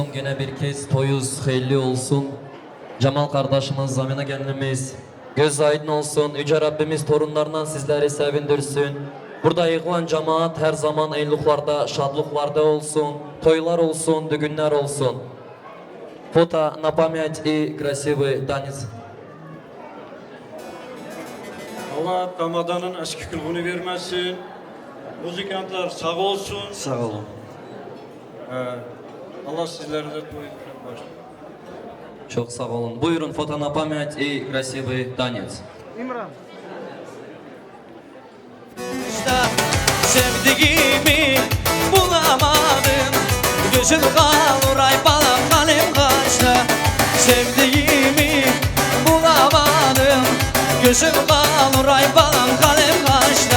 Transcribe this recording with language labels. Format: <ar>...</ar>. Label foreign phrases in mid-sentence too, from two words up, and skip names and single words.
<tr>Yine bir kez toyuz hayırlı olsun. Cemal kardeşimiz, Zamina gelinimiz göz aydın olsun. Yüce Rabbimiz torunlarından sizleri sevindirsin. Burada yığılan cemaat her zaman eyluqlarda, şadlıklarda olsun. Toylar olsun, düğünler olsun.</tr> <ru>Foto на память и красивый танец.</ru> <tr>Allah Ramazan'ın eski kılgını vermesin. Müzikantlar sağ olsun. Sağ olun. Allah sizleri de toyuna başlasın. Çok sağ olun. Buyurun</tr> <ru>foto на память и красивый танец.</ru> <tr>İmran. Sevdiğimi bulamadım. Gözüm kalır ay balam kalem kaçta. Sevdiğimi bulamadım. Gözüm kalır ay balam kalem kaçta.</tr>